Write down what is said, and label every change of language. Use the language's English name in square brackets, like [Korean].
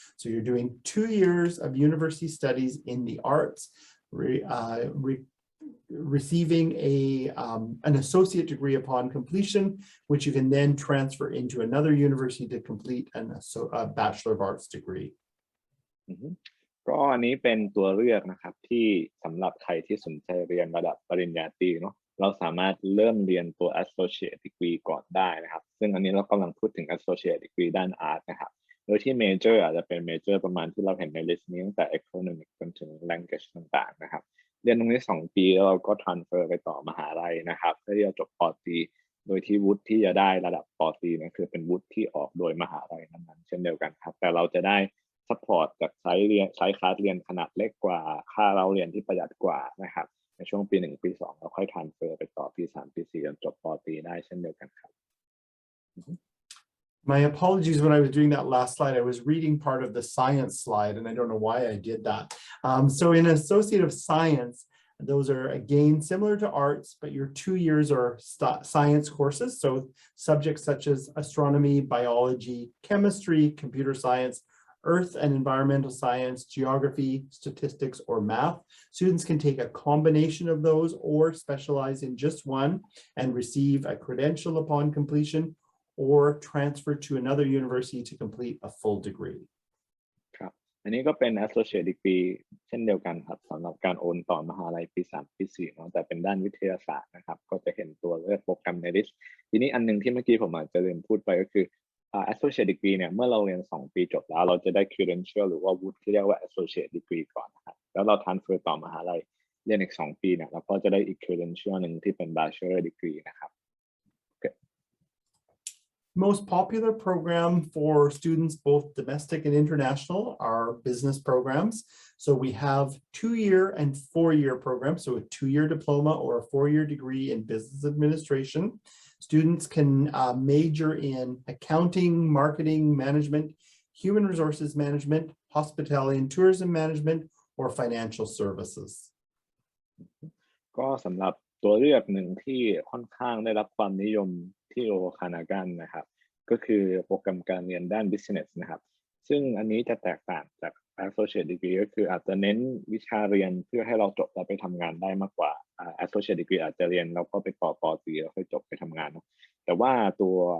[English] So you're doing 2 years of university studies in the arts, receiving an associate degree upon completion, which you can then transfer into another university to complete a Bachelor of Arts degree. [Thai] ก็อันนี้เป็นตัวเลือกนะครับที่สำหรับใครที่สนใจเรียนระดับปริญญาตรีเนาะเราสามารถเริ่มเรียนตัว associate degree ก่อนได้นะครับซึ่งอันนี้เรากำลังพูดถึง associate degree ด้าน art นะครับโดยที่ major อาจจะเป็น major ประมาณที่เราเห็นใน list นี้ตั้งแต่ economics จนถึง language ต่างๆนะครับเรียนตรงนี้2 ปีแล้วเราก็ transfer ไปต่อมหาลัยนะครับเพื่อที่จะจบป. ตรีโดยที่วุฒิที่จะได้ระดับป. ตรีนั่นคือเป็นวุฒิที่ออกโดยมหาลัยนั้นๆเช่นเดียวกันครับแต่เราจะได้support จากไซส์คลาสเรียนขนาดเล็กกว่าค่าเราเรียนที่ประหยัดกว่านะครับในช่วงปี1ปี2เราค่อย transfer ไปต่อปี3ปี4จนจบป. ตรีได้เช่นเดียวกันครับ [English] My apologies when I was doing that last slide. I was reading part of the science slide, and I don't know why I did that. So in Associate of Science, those are again similar to arts, but your 2 years are science courses. So subjects such as astronomy, biology, chemistry, computer science, earth and environmental science, geography, statistics, or math. Students can take a combination of those or specialize in just one and receive a credential upon completion or transfer to another university to complete a full degree. [Thai] ครับอันนี้ก็เป็น associate degree เช่นเดียวกันครับสำหรับการโอนต่อมหาลัยปี3ปี4เนาะแต่เป็นด้านวิทยาศาสตร์นะครับก็จะเห็นตัวเลือกโปรแกรมในลิสต์ทีนี้อันนึงที่เมื่อกี้ผมอาจจะลืมพูดไปก็คือassociate degree เนี่ยเมื่อเราเรียน2ปีจบแล้วเราจะได้ credential หรือว่าวุฒิที่เรียกว่า associate degree ก่อนนะครับแล้วเรา transfer ต่อมหาลัยเรียนอีก2ปีเนี่ยเราก็จะได้อีก credential หนึ่งที่เป็น bachelor degree นะครับ [English] Most popular program for students, both domestic and international, are business programs. So we have 2-year and 4-year programs. So a 2-year diploma or a 4-year degree in business administration. Students can major in accounting, marketing, management, human resources management, hospitality and tourism management, or financial services. [Thai] ก็สำหรับตัวเลือกหนึ่งที่ค่อนข้างได้รับความนิยมที่โอคานากันนะครับก็คือโปรแกรมการเรียนด้าน business นะครับซึ่งอันนี้จะแตกต่างจาก associate degree ก็คืออาจจะเน้นวิชาเรียนเพื่อให้เราจบแล้วไปทำงานได้มากกว่าassociate degree อาจจะเรียนแล้วก็ไปต่อปอตรีแล้วค่อยจบไปทำงานเนาะแต่ว่าตัว